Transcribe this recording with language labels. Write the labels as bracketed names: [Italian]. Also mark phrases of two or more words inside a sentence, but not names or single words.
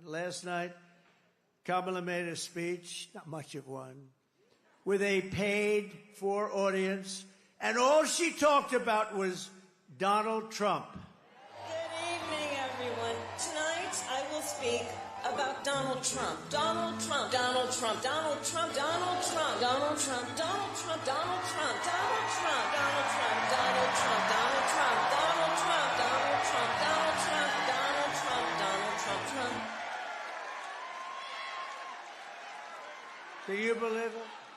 [English] Last night, Kamala made a speech, not much of one, with a paid-for audience, and all she talked about was Donald Trump. Good evening, everyone. Tonight, I will speak about Donald Trump. Donald Trump. Donald Trump. Donald Trump. Donald Trump. Donald Trump. Donald Trump. Donald Trump. Donald Trump. Donald Trump. Donald Trump. Donald Trump. Donald Trump. Donald Trump. Donald Trump. Donald Trump. Donald Trump. Trump. Do you believe it?